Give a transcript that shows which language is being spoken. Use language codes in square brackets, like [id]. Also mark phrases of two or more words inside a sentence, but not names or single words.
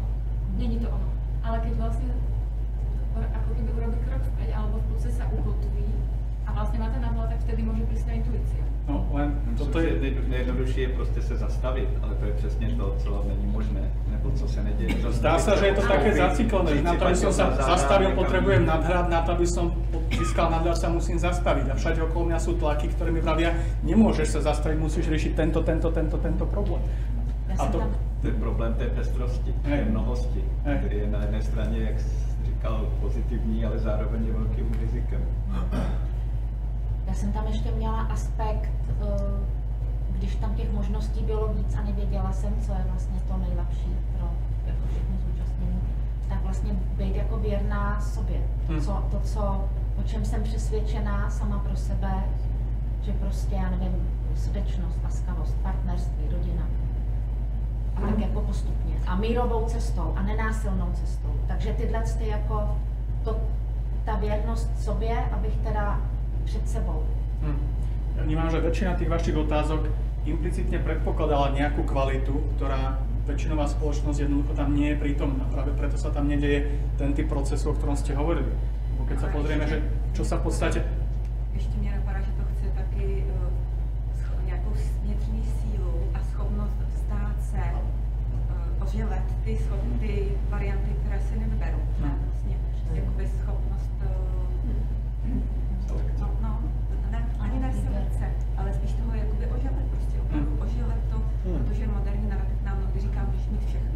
[cs] Není to ono. [sk] Ale keď vlastne ako keby urobí krok vpred, alebo v podstate sa ukotví a vlastne má ten nadhľad, tak vtedy môže prísť na intuícia. No, len toto je... [cs] Nejjednodušší je prostě se zastavit, ale to je přesně to, co není možné, nebo co se neděje. [sk] Zdá sa, že je to také zaciklené. Na to, aby som sa zastavil, potrebujem nadhľad, na to, aby som získal nadhľad, sa musím zastaviť. A všade okolo mňa sú tlaky, ktoré mi pravia, nemôžeš sa zastaviť, musíš riešiť tento problém. A to... [cs] Ten problém té pestrosti, té mnohosti, který je na jedné straně, jak jsi říkal, pozitivní, ale zároveň je velkým rizikem. Já jsem tam ještě měla aspekt, když tam těch možností bylo víc a nevěděla jsem, co je vlastně to nejlepší pro jako všechny zúčastnění, tak vlastně být jako věrná sobě. O čem jsem přesvědčená sama pro sebe, že prostě, já nevím, srdečnost, laskavost, partnerství, rodina. A tak jako postupně. A mírovou cestou a nenásilnou cestou. Takže tyhle jako ta věrnost sobě, abych teda před sebou. [sk] Ja vnímam, že väčšina tých vašich otázok implicitne predpokladala nejakú kvalitu, ktorá väčšinová spoločnosť jednoducho tam nie je prítomná. Práve preto sa tam nedeje ten typ procesu, o ktorom ste hovorili. Bo keď sa pozrieme, že čo sa v podstate... [cs] Ještě mě napadá, že to chce taky nějakou vnitřní sílu a schopnost stát se, oživit ty varianty, které si nevyberou. Vlastně jakoby schopnost ani ne selekce, ale spíš toho jakoby oživit prostě opravdu, oživit to, protože moderní narrativ nám mnohdy říká, můžeš mít všechno.